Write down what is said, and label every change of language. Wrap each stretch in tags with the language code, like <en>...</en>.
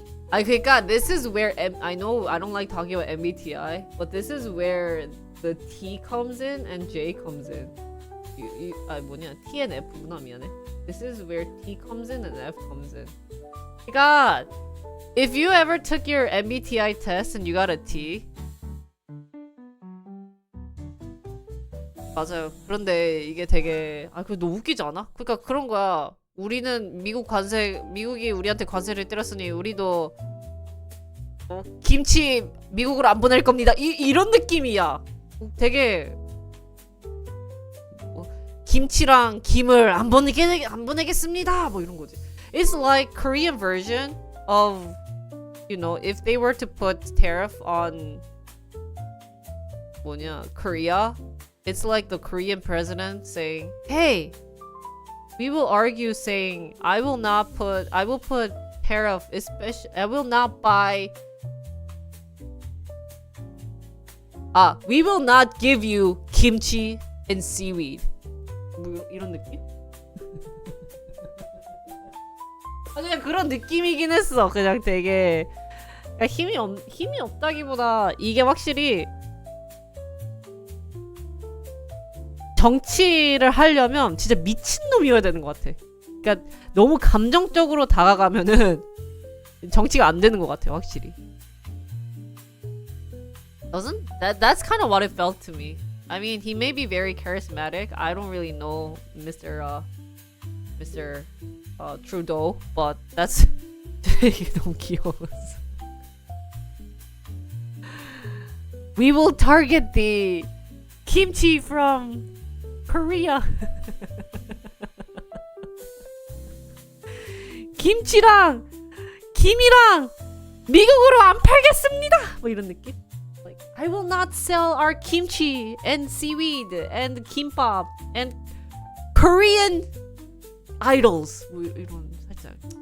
<ko>그러니까</ko> <en>this is where I know I don't like talking about MBTI, but this is where the T comes in and J comes in.</en> <ko>뭐냐? T and F구나. 미안해.</ko> <en>This is where T comes in and F comes in.</en> <ko>그러니까</ko> <en>if you ever took your MBTI test and you got a T,</en> <ko>맞아요. 그런데 이게 되게 그거 너무 웃기지 않아? 그러니까 그런 거야. 우리는 미국이 우리한테 관세를 때렸으니 우리도 김치 미국으로 안 보낼 겁니다. 이런 느낌이야. 되게 김치랑 김을 안 보내겠습니다. 뭐 이런 거지.</ko> <en>It's like Korean version of, you know, if they were to put tariff on Korea, it's like the Korean president saying, "Hey, we will argue saying I will put tariff, especially I will not buy we will not give you kimchi and seaweed."</en> <ko>뭐 이런 느낌? 그냥 그런 느낌이긴 했어. 그냥 되게 힘이 없다기보다 이게 확실히 정치를 하려면 진짜 미친놈이어야 되는 것 같아. 그러니까 너무 감정적으로 다가가면은 정치가 안 되는 것 같아, 확실히.</ko> <en>That's kind of what it felt to me. I mean, he may be very charismatic. I don't really know Mr. Trudeau, but that's</en> <ko>너무 귀여웠어.</ko> <en>We will target the kimchi from Korea.</en> <ko>김치랑 김이랑 미국으로 안 팔겠습니다. 뭐 이런 느낌?</ko> <en>Like, I will not sell our kimchi and seaweed and kimbap and Korean idols.</en> <ko>뭐 이런 살짝.</ko>